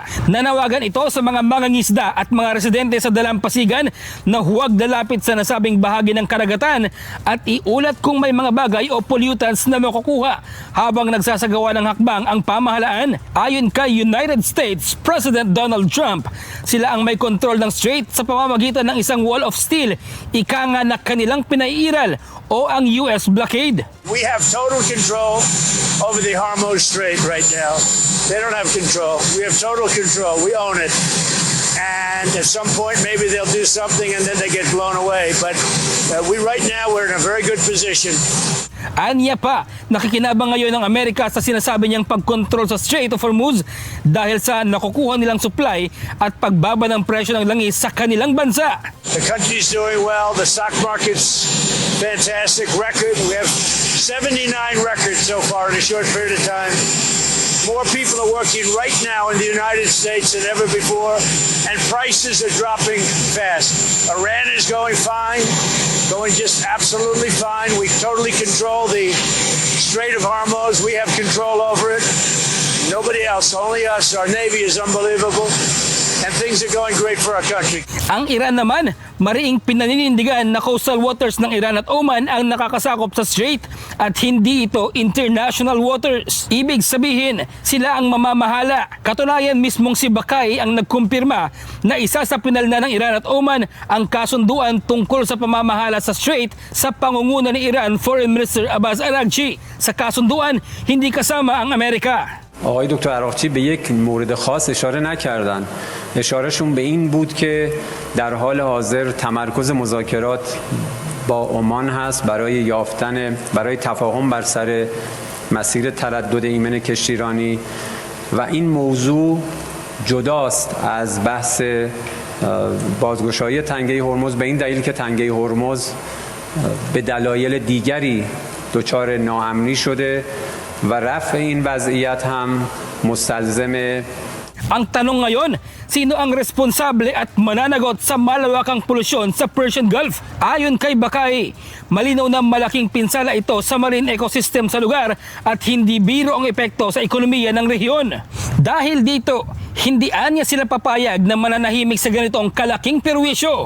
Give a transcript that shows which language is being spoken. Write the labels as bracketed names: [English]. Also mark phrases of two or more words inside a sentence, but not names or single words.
[Filipino] Nanawagan ito sa mga mangingisda at mga residente sa dalampasigan na huwag lalapit sa nasabing bahagi ng karagatan at iulat kung may mga bagay o pollutants na makukuha habang nagsasagawa ng hakbang ang pamahalaan. Ayon kay United States President Donald Trump, sila ang may kontrol ng strait sa pamamagitan ng isang [English] wall of steel, [Filipino] ika nga na kanilang pinaiiral o ang US blockade. [English] We have total control over the Hormuz Strait right now. They don't have control. We have total control. We own it. And at some point, maybe they'll do something and then they get blown away. But right now, we're in a very good position. [Filipino] Anya pa, nakikinabang ngayon ng Amerika sa sinasabi niyang pagkontrol sa Strait of Hormuz dahil sa nakukuha nilang supply at pagbaba ng presyo ng langis sa kanilang bansa. [English] The country's doing well. The stock market's fantastic record. We have 79 records so far in a short period of time. More people are working right now in the United States than ever before, and prices are dropping fast. Iran is going fine, going just absolutely fine. We totally control the Strait of Hormuz. We have control over it. Nobody else, only us. Our Navy is unbelievable, and things are going great for our country. [Filipino] Ang Iran naman, mariing pinaninindigan na [English] coastal waters [Filipino] ng Iran at Oman ang nakakasakop sa strait at hindi ito [English] international waters. [Filipino] Ibig sabihin, sila ang mamamahala. Katunayan, mismong si Bakai ang nagkumpirma na isa sa pinalna ng Iran at Oman ang kasunduan tungkol sa pamamahala sa strait sa pangunguna ni Iran Foreign Minister Abbas Araghchi. Sa kasunduan, hindi kasama ang Amerika. [Persian] آقای دکتر عراقچی به یک مورد خاص اشاره نکردن. اشارهشون به این بود که در حال حاضر تمرکز مذاکرات با عمان هست برای تفاهم بر سر مسیر تردد ایمن کشتیرانی و این موضوع جداست از بحث بازگشایی تنگه هرمز به این دلیل که تنگه هرمز به دلایل دیگری دچار ناامنی شده و رفع این وضعیت هم مستلزم. [Filipino] Ang tanong ngayon, sino ang responsable at mananagot sa malawakang polusyon sa Persian Gulf? Ayon kay Bakai, malinaw na malaking pinsala ito sa [English] marine ecosystem [Filipino] sa lugar at hindi biro ang epekto sa ekonomiya ng rehiyon. Dahil dito, hindi anya sila papayag na mananahimik sa ganitong kalaking perwisyo.